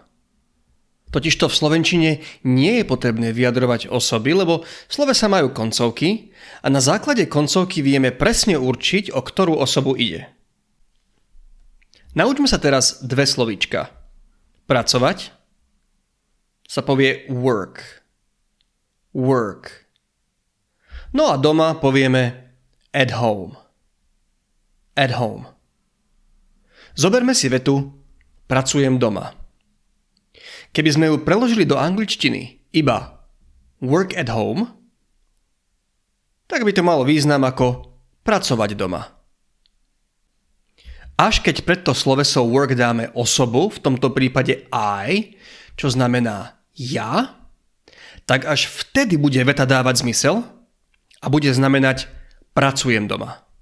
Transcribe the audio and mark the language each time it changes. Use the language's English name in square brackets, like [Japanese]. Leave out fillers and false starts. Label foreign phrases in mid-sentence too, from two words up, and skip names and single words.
[Slovak] Totižto v slovenčine nie je potrebné vyjadrovať osoby, lebo slovesa majú koncovky a na základe koncovky vieme presne určiť, o ktorú osobu ide. Naučme sa teraz dve slovíčka. Pracovať sa povie work. Work. No a doma povieme [English] at home. At home. [Slovak] Zoberme si vetu pracujem doma. Keby sme ju preložili do angličtiny iba [English] work at home, [Slovak] tak by to malo význam ako pracovať doma. Až keď pred to sloveso work dáme osobu, v tomto prípade I, čo znamená ja, tak až vtedy bude veta dávať zmysel a bude znamenať pracujem doma.